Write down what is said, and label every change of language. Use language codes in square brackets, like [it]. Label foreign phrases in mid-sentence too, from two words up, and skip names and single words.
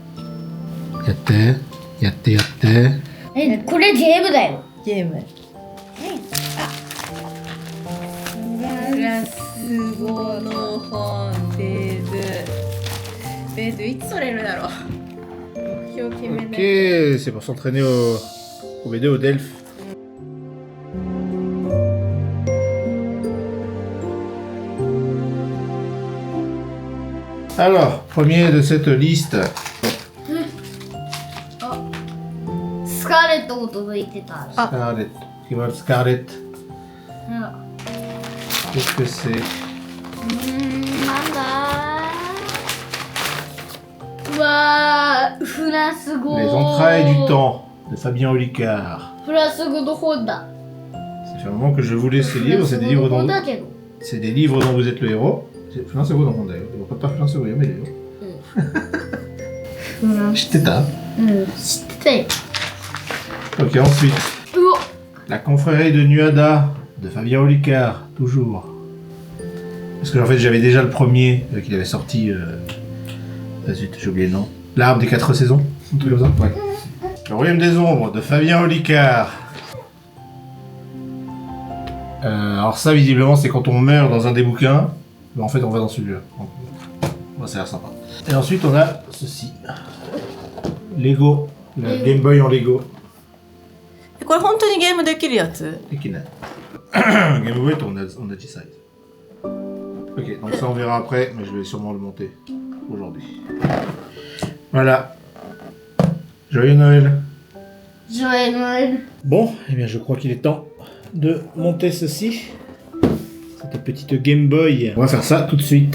[ja] やって。これゲームだよゲーム。フランス語の本です。ベーズいつ取れるだろう。目標決めない。 [fr] Ok, c'est pour s'entraîner au BD au Delphes. Alors, premier de cette liste. [ja] スカーレットも届いてた [fr] Scarlett. Qui Scarlett. [ja] うん [fr] Qu'est-ce que c'est? [ja] なんだうわーフランス語 [fr] Les entrailles du temps de Fabien Olicard. [ja] フランス語の本だ [fr] Ça fait un moment que je vous lis ces livres. C'est des livres [ja] 本 [fr] dont, [ja] だけど [fr] c'est des livres dont vous êtes le héros. C'est plein de dans le monde d'ailleurs. Pas plein de mais les héros. [ja] フランス。 [fr] Je t'étais. [ja] うん知ってたよ [fr] Ok, ensuite. [ja] うわ [fr] La confrérie de Nuada de Fabien Olicard, toujours. Parce que en fait j'avais déjà le premier qu'il avait sorti. Ah zut, j'ai oublié le nom. L'arbre des 4 saisons, un truc comme ça. Ouais. Le royaume des ombres de Fabien Olicard. Alors ça visiblement c'est quand on meurt dans un des bouquins, mais en fait on va dans celui-là. Donc, ça a l'air sympa. Et ensuite on a ceci. Lego, le Game Boy en Lego. [ja] これ本当にゲームできるやつ？できない。ゲームボーイと同じサイズ。 [fr] Ok, donc ça on verra après, mais je vais sûrement le monter aujourd'hui. Voilà. Joyeux Noël. Joyeux Noël. Bon, eh bien je crois qu'il est temps de monter ceci. Cette petite Game Boy. On va faire ça tout de suite.